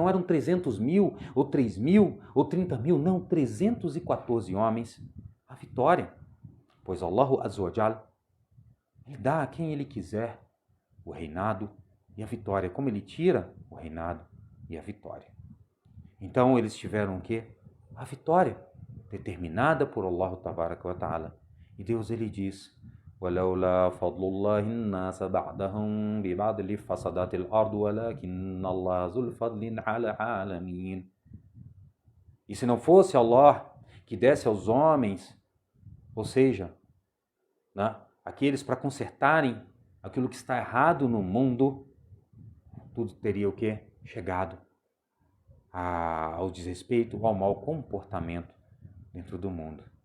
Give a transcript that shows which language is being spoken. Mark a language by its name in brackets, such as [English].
[Portuguese] Não eram 300 mil, ou 3 mil, ou 30 mil, não, 314 homens. A vitória, pois Allah Azza wa Jal, ele dá a quem ele quiser o reinado e a vitória, como ele tira o reinado e a vitória. Então eles tiveram o quê? A vitória, determinada por Allah Tabaraka wa Ta'ala. E Deus, ele diz: [Arabic] وَلَوْلَا فَضْلُ اللَّهِ النَّاسَ بَعْدَهُمْ بِبَعْضٍ لِفَسَدَتِ الْأَرْضُ وَلَكِنَّ اللَّهَ ذُو الْفَضْلِ عَلَى الْعَالَمِينَ. [Portuguese] E se não fosse Allah que desse aos homens, ou seja, aqueles para consertarem aquilo que está errado no mundo, tudo teria o quê? Chegado ao desrespeito, ao mau comportamento dentro do mundo.